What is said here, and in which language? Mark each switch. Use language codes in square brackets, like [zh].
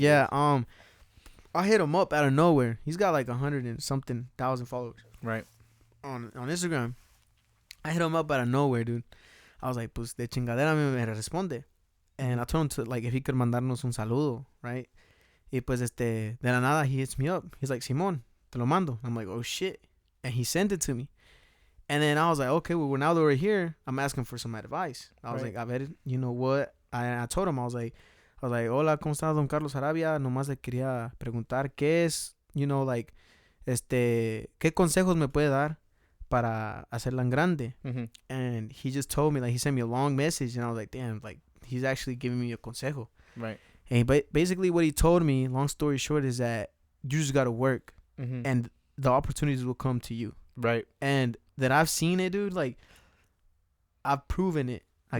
[en] Yeah, is. I hit him up out of nowhere. He's got like 100 and something thousand followers Right. on Instagram. I hit him up out of nowhere, dude. I was like, [es] pues de chingadera me responde. [en] And I told him to, like, if he could mandarnos un saludo, right? [es] Y pues de la nada [en] he hits me up. He's like, Simón, [es] te lo mando. [en] I'm like, oh shit. And he sent it to me. And then I was like, okay, well, now that we're here, I'm asking for some advice. I was Right. like, a ver, you know what? I told him, I was like, [es] hola, ¿cómo estás, [en] don Carlos Arabia? [es] Nomás le quería preguntar qué es, like, qué consejos me puede dar para hacerla en grande. Mm-hmm. [en] And he just told me, like, he sent me a long message, and I was like, damn, like, he's actually giving me a consejo. Right. And basically what he told me, long story short, is that you just got to work, Mm-hmm. and the opportunities will come to you. Right. And that I've seen it, dude, like, I've proven it, I